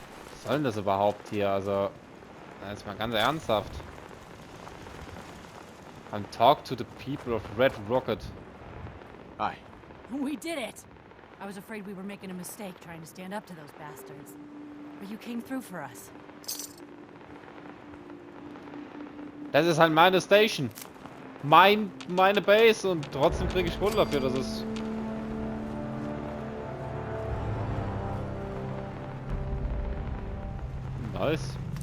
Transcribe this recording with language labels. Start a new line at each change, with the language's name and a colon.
German: Was soll denn das überhaupt hier? Also, jetzt mal ganz ernsthaft.
English: And talk to the people of Red Rocket. Hi. We did it! I was afraid we were making a mistake trying to stand up to those bastards. But you came through for us.
German: Das ist halt meine Station. Meine Base und trotzdem kriege ich Kohle dafür, das ist...
English: Nice.